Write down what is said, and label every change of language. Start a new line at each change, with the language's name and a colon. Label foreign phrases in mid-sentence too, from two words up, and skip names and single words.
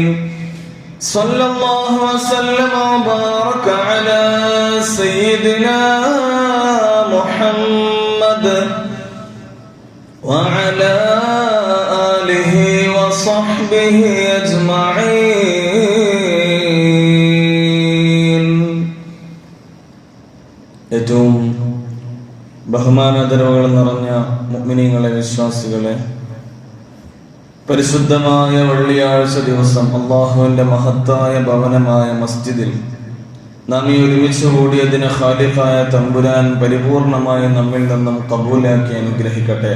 Arabic: صلى الله وسلم وبارك على سيدنا محمد وعلى آله وصحبه أجمعين.
Malayalam: ഏറ്റവും ബഹുമാനാദരവുകൾ നിറഞ്ഞ മുഅ്മിനീങ്ങളെ, വിശ്വാസികളെ, പരിശുദ്ധമായ വെള്ളിയാഴ്ച ദിവസം അല്ലാഹുവിന്റെ മഹത്തായ ഭവനമായ മസ്ജിദിൽ നാം ഈ ഒരുമിച്ച് കൂടിയതിന് ഖാലിഖായ തമ്പുരാൻ പരിപൂർണമായി നമ്മിൽ നിന്നും കബൂലാക്കി അനുഗ്രഹിക്കട്ടെ.